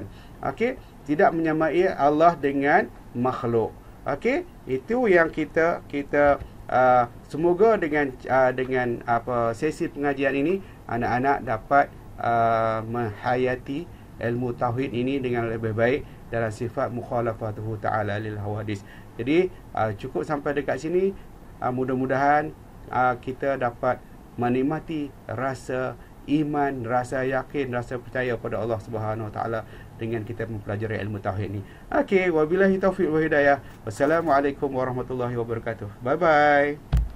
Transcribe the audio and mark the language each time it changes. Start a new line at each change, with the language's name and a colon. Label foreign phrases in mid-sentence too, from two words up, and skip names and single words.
Malay: Okey, tidak menyamai Allah dengan makhluk. Okey, itu yang kita semoga dengan sesi pengajian ini anak-anak dapat menghayati ilmu tauhid ini dengan lebih baik dalam sifat
Arabic: مخالفته تعالى للحوادث.
Malay: Jadi cukup sampai dekat sini. Mudah-mudahan kita dapat menikmati rasa iman, rasa yakin, rasa percaya pada Allah
Arabic: سبحانه وتعالى
Malay: dengan kita mempelajari ilmu tauhid ini. Okey,
Arabic: وبالله التوفيق والهداية. والسلام عليكم ورحمة الله وبركاته.
English: Bye bye.